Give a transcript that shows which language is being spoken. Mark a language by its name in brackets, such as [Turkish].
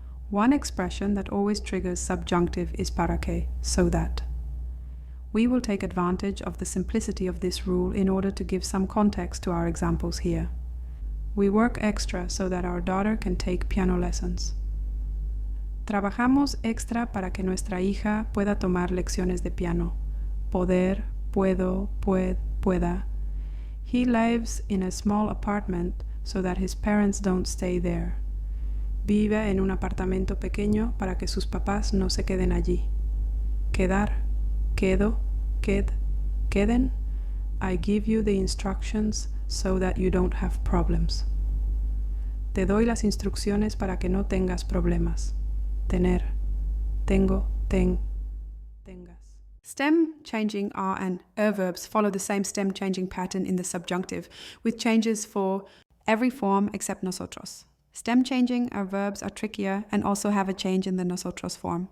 [English] One expression that always triggers subjunctive is para que, so that. We will take advantage of the simplicity of this rule in order to give some context to our examples here. We work extra so that our daughter can take piano lessons. [Spanish] Trabajamos extra para que nuestra hija pueda tomar lecciones de piano. Poder, puedo, pueda. [English] He lives in a small apartment so that his parents don't stay there. [Spanish] Vive en un apartamento pequeño para que sus papás no se queden allí. Quedar, quedo, queden. [English] I give you the instructions so that you don't have problems. [Spanish] Te doy las instrucciones para que no tengas problemas. Tener, tengo, tengas. [English] Stem-changing are and verbs follow the same stem-changing pattern in the subjunctive, with changes for every form except nosotros. Stem-changing verbs are trickier and also have a change in the nosotros form.